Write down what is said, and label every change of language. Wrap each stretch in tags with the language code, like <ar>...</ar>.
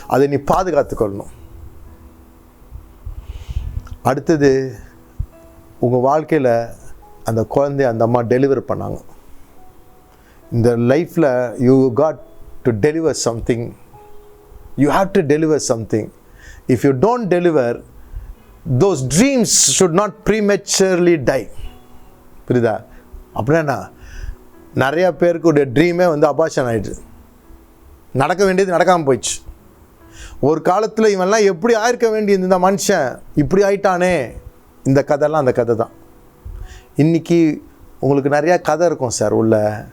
<ta>அதை நீ பாதுகாத்துக்கொள்ளணும். அடுத்தது, உங்கள் வாழ்க்கையில் அந்த குழந்தைய அந்த அம்மா டெலிவர் பண்ணாங்க.</ta> <en>இந்த லைஃப்பில் you got to deliver something. You have to deliver something. If you don't deliver, those dreams should not prematurely die.</en> <ta>புரியுதா? அப்படின்னா நிறைய பேருக்குடைய ட்ரீமே அபார்ஷன் ஆயிடுச்சு. நடக்க வேண்டியது நடக்காமல் போயிடுச்சு. ஒரு காலத்தில் இவன்லாம் எப்படி ஆயிருக்க வேண்டியது, இந்த மனுஷன் இப்படி ஆயிட்டானே. இந்த கதைலாம் அந்த கதை தான். இன்றைக்கி உங்களுக்கு நிறையா கதை இருக்கும் சார் உள்ள.</ta>